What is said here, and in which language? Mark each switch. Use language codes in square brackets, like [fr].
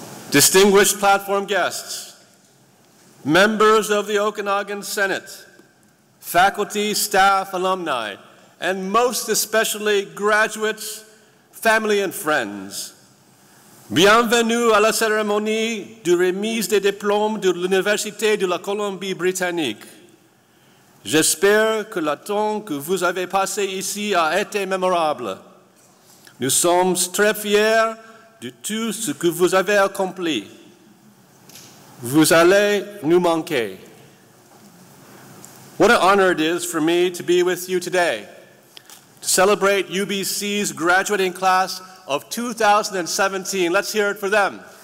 [en] Distinguished platform guests, members of the Okanagan Senate, faculty, staff, alumni, and most especially graduates, family, and friends. [fr] Bienvenue à la cérémonie de remise des diplômes de l'Université de la Colombie-Britannique. J'espère que le temps que vous avez passé ici a été mémorable. Nous sommes très fiers de tout ce que vous avez accompli. Vous allez nous manquer. [en] What an honor it is for me to be with you today to celebrate UBC's graduating class of 2017. Let's hear it for them.